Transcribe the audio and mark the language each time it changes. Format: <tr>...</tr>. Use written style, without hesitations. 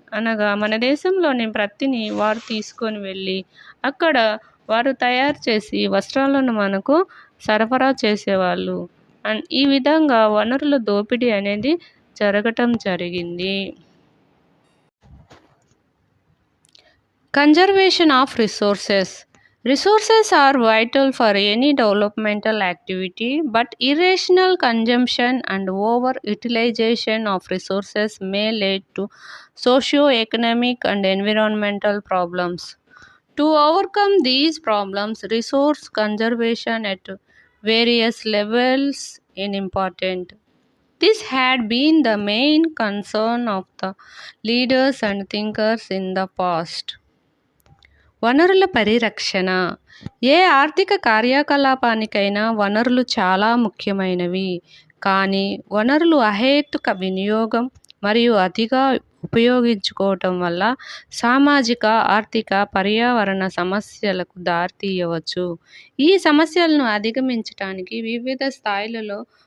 <te>అనగా మన దేశంలోని ప్రత్తిని వారు తీసుకొని వెళ్ళి అక్కడ వారు తయారు చేసి వస్త్రాలను మనకు సరఫరా చేసేవాళ్ళు. ఈ విధంగా వనరుల దోపిడీ అనేది జరగటం జరిగింది.</te> <en>Conservation of resources. Resources are vital for any developmental activity, but irrational consumption and over-utilization of resources may lead to socio-economic and environmental problems. To overcome these problems, resource conservation at various levels is important. This had been the main concern of the leaders and thinkers in the past.</en> <te>వనరుల పరిరక్షణ. ఏ ఆర్థిక కార్యకలాపానికైనా వనరులు చాలా ముఖ్యమైనవి. కానీ వనరులు అహేతుక వినియోగం మరియు అతిగా ఉపయోగించుకోవటం వల్ల సామాజిక, ఆర్థిక, పర్యావరణ సమస్యలకు దారితీయవచ్చు. ఈ సమస్యలను అధిగమించటానికి వివిధ స్థాయిలలో</te>